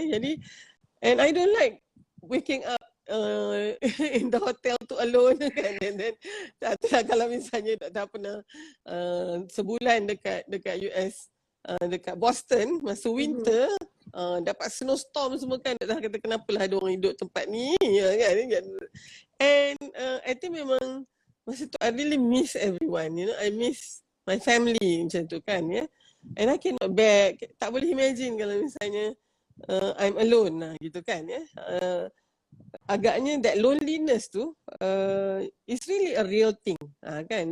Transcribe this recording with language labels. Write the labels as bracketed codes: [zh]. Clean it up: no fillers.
[en] Jadi, and I don't like waking up in the hotel tu alone kan. And then [ms] kalau misalnya tak pernah sebulan dekat US, dekat Boston masa winter, dapat snowstorm semua kan, tak kata kenapalah ada orang hidup tempat ni kan. [en] And I think [ms] memang masa tu [en] I really miss everyone, I miss my family [ms] macam tu kan ya. [en] And I cannot bear, [ms] tak boleh imagine kalau misalnya [en] I'm alone lah gitu kan ya. Agaknya that loneliness tu is really a real thing kan.